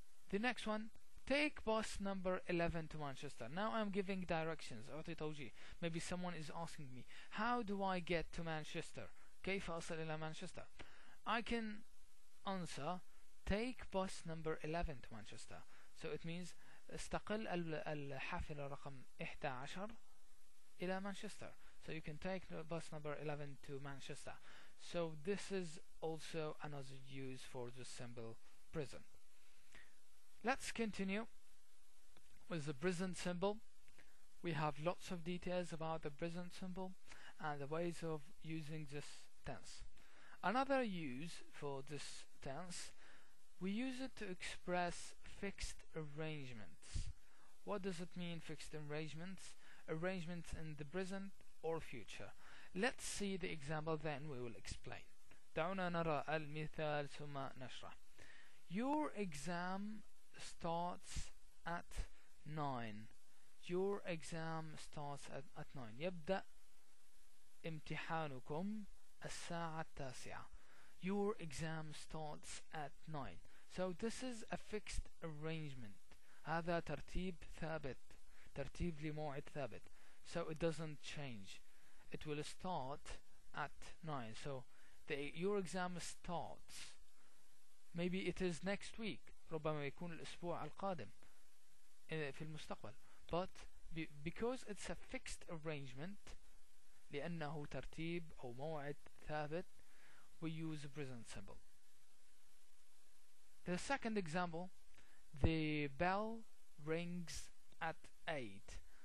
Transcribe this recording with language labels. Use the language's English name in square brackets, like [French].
[English] The next one, take bus number 11 to Manchester. Now I'm giving directions. [Arabic] أعطي توجيه. [English] Maybe someone is asking me, how do I get to Manchester? [Arabic] كيف أصل إلى مانشستر? [English] I can answer, take bus number 11 to Manchester. So it means [Arabic] استقل الحافلة رقم 11 إلى مانشستر. [English] So you can take the bus number 11 to Manchester. So this is also another use for the simple present. Let's continue with the present simple. We have lots of details about the present simple and the ways of using this tense. Another use for this tense, we use it to express fixed arrangements. What does it mean, fixed arrangements? Arrangements in the present or future. Let's see the example, then we will explain. [Arabic] دعونا نرى المثال ثم نشرح. [English] Your exam starts at 9. Your exam starts at 9. [Arabic] يبدأ امتحانكم الساعة 9. [English] Your exam starts at 9. So this is a fixed arrangement. [Arabic] هذا ترتيب ثابت. ترتيب لموعد ثابت. [English] So it doesn't change. It will start at 9. So your exam starts. Maybe it is next week. [Arabic] ربما يكون الأسبوع القادم في المستقبل. [English] But because it's a fixed arrangement, [Arabic] لأنه ترتيب أو موعد ثابت, [English] we use the present simple. The second example, the bell rings at 8.